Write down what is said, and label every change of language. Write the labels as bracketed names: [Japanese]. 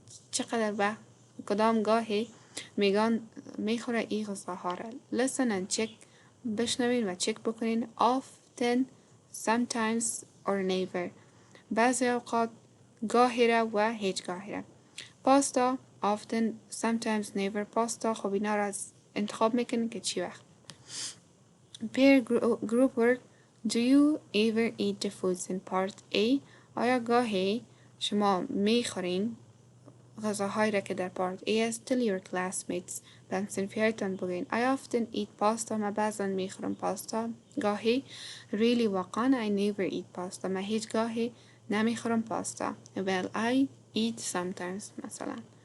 [Persian] چقدر وقت کدام گاهی میگان میخوره این غذاها را. [English] Listen and check. [Persian] بشنوین و چک بکنین. [English] Often, sometimes or never. [Persian] بعضی اوقات گاهی را و هیچ گاهی را. [English] پاستا often, sometimes, never. [Persian] پاستا خب اینا را انتخاب میکنین که چی وقت. [English] Pair group work. Do you ever eat the foods in part A? [Persian] آیا گاهی شما میخورین غذاهایی را که در پارت A است. [English] Tell your classmates. [Persian] به صنفیایتان بگین. [English] I often eat pasta. [Persian] من بعضا میخورم پاستا. گاهی. [English] Really واقعا I never eat pasta. [Persian] من هیچ گاهی نمیخورم پاستا. [English] Well, I eat sometimes مثلا.